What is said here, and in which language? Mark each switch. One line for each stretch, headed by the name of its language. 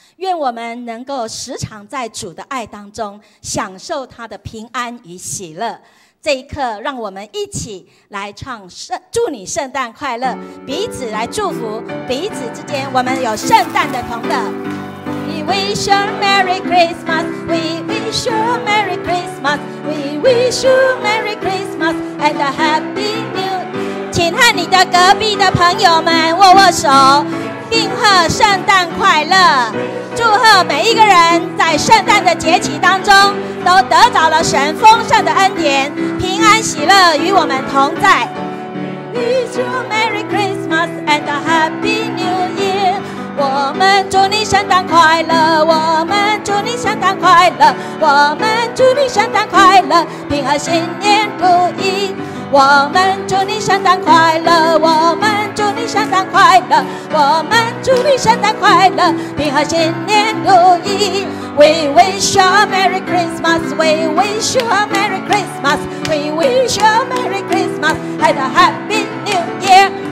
Chinese: 愿我们能够时常在主的爱当中享受他的平安与喜乐。这一刻，让我们一起来唱祝你圣诞快乐，彼此来祝福彼此之间，我们有圣诞的同乐。
English: We wish you a Merry Christmas. We wish you a Merry Christmas. We wish you a Merry Christmas and a Happy New.
Chinese: 请和你的隔壁的朋友们握握手，并贺圣诞快乐。祝贺每一个人在圣诞的节期当中都得到了神丰盛的恩典，平安喜乐与我们同在。
English: Wish you a Merry Christmas and a Happy New Year.
Chinese: 我们祝你圣诞快乐，我们祝你圣诞快乐，我们祝你圣诞快乐，平和新年如意。我们祝你圣诞快乐，我们祝你圣诞快乐，我们祝你圣诞快乐，平和新年如意。
English: We wish you a Merry Christmas. We wish you a Merry Christmas. We wish you a Merry Christmas and a Happy New Year.